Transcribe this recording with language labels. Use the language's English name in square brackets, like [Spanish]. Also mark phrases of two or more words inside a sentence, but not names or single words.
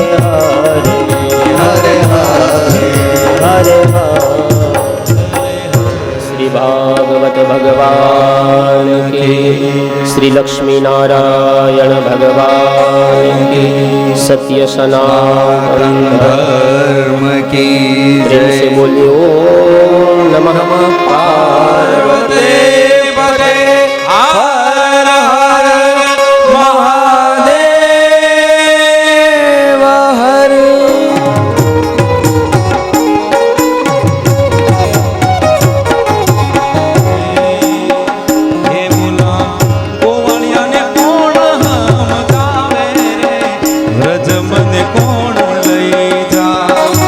[Sanskrit] हरे हरे हरे हरे. [Hindi] श्री भागवत भगवान की, श्री लक्ष्मी नारायण भगवान की, सत्य सनातन धर्म की પ્રેમ से જય. बोलिए ओम नमः पार्वती. पदे हर हर महादेव हर. [Gujarati] હે મુલા ગોવાળિયાને કોણ હમકાવે રે, વ્રજ મને કોણ લઈ જા.